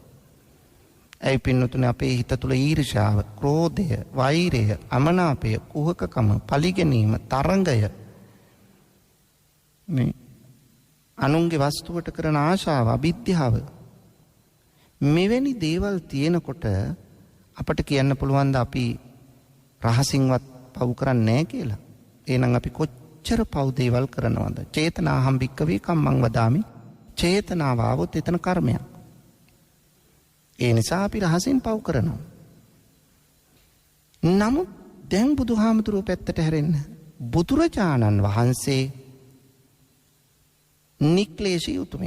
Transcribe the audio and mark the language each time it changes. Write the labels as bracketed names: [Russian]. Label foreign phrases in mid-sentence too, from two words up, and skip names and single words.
[Sinhala] ඇයි පින්නතුනේ අපේ හිත තුළ ඊර්ෂ්‍යාව, ක්‍රෝධය, වෛරය, අමනාපය, කුහකකම, පලිගැනීම, තරංගය මේ අනුන්ගේ වස්තුවට කරන ආශාව, අවිද්‍යාව මෙවැනි දේවල් තියෙනකොට අපට කියන්න පුළුවන් ද අපි රහසින්වත් පව් කරන්නේ නැහැ කියලා. එහෙනම් අපි කොච්චර පව් දේවල් කරනවද? [Pali] චේතනාහම් භික්කවේ කම්මං වදාමි. [Sinhala] චේතනාව આવොත් එතන කර්මයක්. ඒ නිසා අපි රහසින් පව් කරනවා. නමුත් දැන් බුදුහාමුදුරුවෝ පැත්තට හැරෙන්න. බුදුරජාණන් වහන්සේ නික්ලේශී උතුමෙක්.